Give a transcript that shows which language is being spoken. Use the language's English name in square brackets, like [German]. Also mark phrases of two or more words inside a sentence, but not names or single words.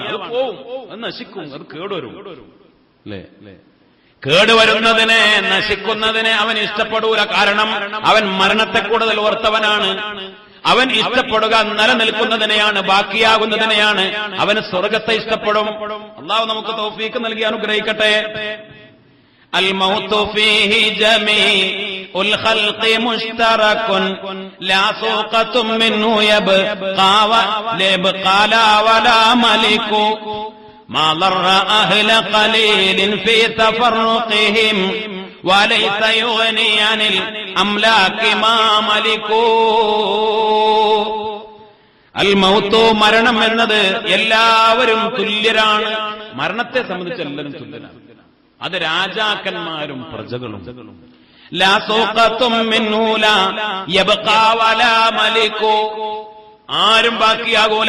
[Malayalam] അത് പോവും, അത് നശിക്കും, അത് കേടുവരും. അല്ലേ? കേടുവരുന്നതിനെ, നശിക്കുന്നതിനെ അവൻ ഇഷ്ടപ്പെടൂല. കാരണം അവൻ മരണത്തെ കൂടുതൽ ഓർത്തവനാണ്. അവൻ ഇഷ്ടപ്പെടുക നിലനിൽക്കുന്നതിനെയാണ്, ബാക്കിയാകുന്നതിനെയാണ്. അവന് സ്വർഗത്തെ ഇഷ്ടപ്പെടും. അല്ലാഹു നമുക്ക് തൗഫീഖ് നൽകി അനുഗ്രഹിക്കട്ടെ. [Arabic] الموت فيه جميع الخلق مشترك لا سوقة منه يبقى لا ولا ملك ما ضر أهل قليل في تفرقهم وليس يغني عن الأملاك ما ملكوا. [Malayalam] الموت മരണം എന്നത് എല്ലാവരും തുല്യരാണ്. മരണത്തെ സംബന്ധിച്ച് എല്ലാവരും തുല്യരാണ്. അത് രാജാക്കന്മാരും പ്രജകളും. [Arabic] لا سوقة منه لا يبقى ولا ملك. [Malayalam] ആരും ബാക്കിയാകൂല.